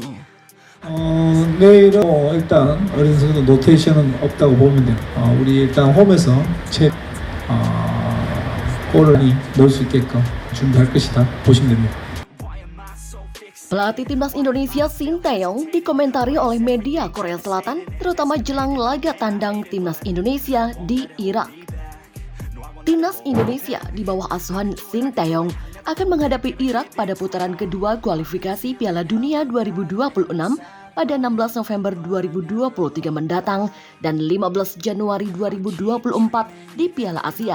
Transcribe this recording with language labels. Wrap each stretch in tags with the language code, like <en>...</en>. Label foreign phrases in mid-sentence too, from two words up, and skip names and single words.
<ko>내일은 일단 어린 선수 노테이션은 없다고 보면 돼요. 우리 일단 홈에서 골을 넣을 수 있게끔 준비할 것이다 보시면 됩니다.</ko> <id>Pelatih timnas Indonesia Shin Tae-yong dikomentari oleh media Korea Selatan, terutama jelang laga tandang timnas Indonesia di Irak. Timnas Indonesia di bawah asuhan Shin Tae-yong akan menghadapi Irak pada putaran kedua kualifikasi Piala Dunia 2026 pada 16 November 2023 mendatang dan 15 Januari 2024 di Piala Asia.</id>